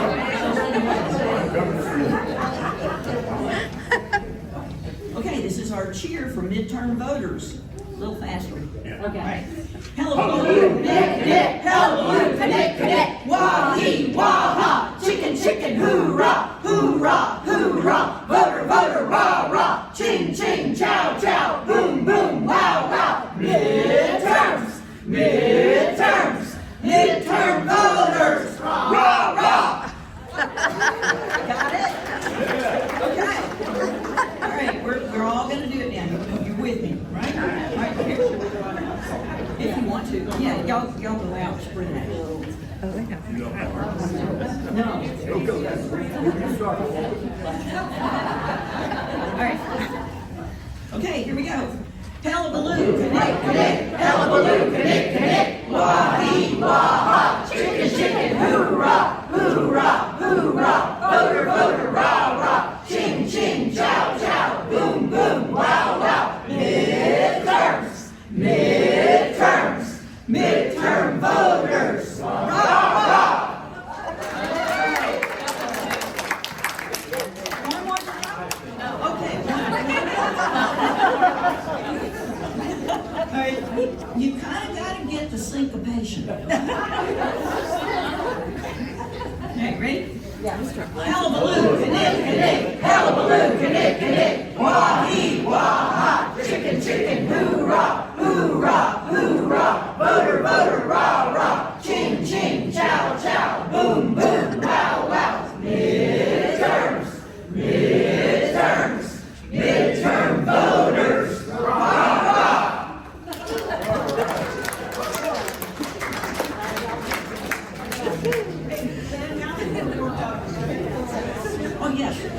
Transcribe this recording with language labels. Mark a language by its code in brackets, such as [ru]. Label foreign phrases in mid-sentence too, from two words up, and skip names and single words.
[en] Okay, this is our cheer for midterm voters. A little faster. Yeah. Okay. All right. Hullabaloo, connect, connect, hullabaloo, connect, connect, wah-hee, wah-ha, chicken, chicken, hoorah, hoorah, hoorah, voter, voter, rah-rah, ching, ching, chow, chow, boom, boom, wow, wow, midterms, midterms, midterm voters, rah-rah. Got it? Okay. All right, we're all going to do it now. You're with me, right? All right, here. If you want to. Yeah, y'all go out, spread it out. No. All right. Okay, here we go. Hullabaloo, connect, connect, hullabaloo, connect, connect, wah-hee, wah-ha, chicken, chicken, hoorah, hoorah, hoorah, voter, voter, rah-rah, ching, ching, chow, chow, boom, boom, wow, wow, midterms, midterms, midterm voters, rah-rah. One more time? Okay, all right, you kind of got to get the syncopation. Okay, ready? Yeah. Hullabaloo, connect, connect, hullabaloo, connect, connect, wah-hee, wah-ha, chicken, chicken, hoorah, hoorah, hoorah, voter, voter, rah-rah, ching, ching, chow, chow, boom, boom, wow, wow, midterms, midterms, midterm voters, rah-rah. Oh, yes.